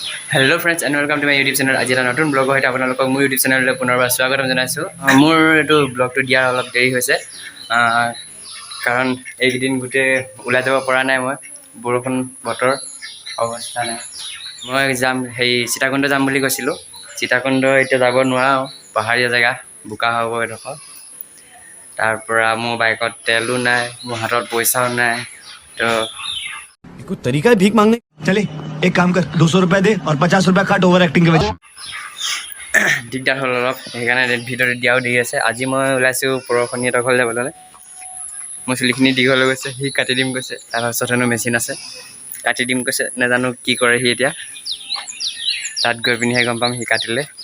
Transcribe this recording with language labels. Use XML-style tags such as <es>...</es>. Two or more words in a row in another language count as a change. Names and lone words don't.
<en>Hello friends and welcome to my YouTube channel.</en> <as>आज এটা নতুন ব্লগৰ সৈতে আপোনালোকক মোৰ यूट्यूब চেনেললৈ পুনৰবাৰ স্বাগতম জনাইছোঁ। মোৰ এইটো ব্লগটো দিয়াৰ অলপ দেৰি হৈছে কাৰণ এইকেইদিন গোটেই ওলাই যাব পৰা নাই। মই বৰষুণ বতৰ অৱস্থা নাই। মই যাম সীতাকুণ্ড যাম বুলি কৈছিলোঁ। সীতাকুণ্ড এতিয়া যাব নোৱাৰোঁ, পাহাৰীয়া জেগা, বোকা হ'ব এডোখৰ। তাৰ পৰা মোৰ বাইকত তেলো নাই, মোৰ হাতত পইচাও নাই। তো</as> <hi>कोई तरीका है भीख मांगने? चले एक काम कर 200 रुपए दे और 50 रुपए काट</hi> <en>over acting</en> <hi>के वजह।</hi> <as>দিগদাৰ হ'ল অলপ, সেইকাৰণে ভিডিঅ'টো দিয়াও দেৰি আছে। আজি মই ওলাইছোঁ পৰশনীহঁতৰ ঘৰলৈ যাবলৈ। মোৰ চুলিখিনি দীঘল হৈ গৈছে, সি কাটি দিম কৈছে। তাৰপাছত হেনো মেচিন আছে, কাটি দিম কৈছে। নাজানো কি কৰে সি এতিয়া, তাত গৈ পিনিহে গম পাম সি কাটিলে।</as>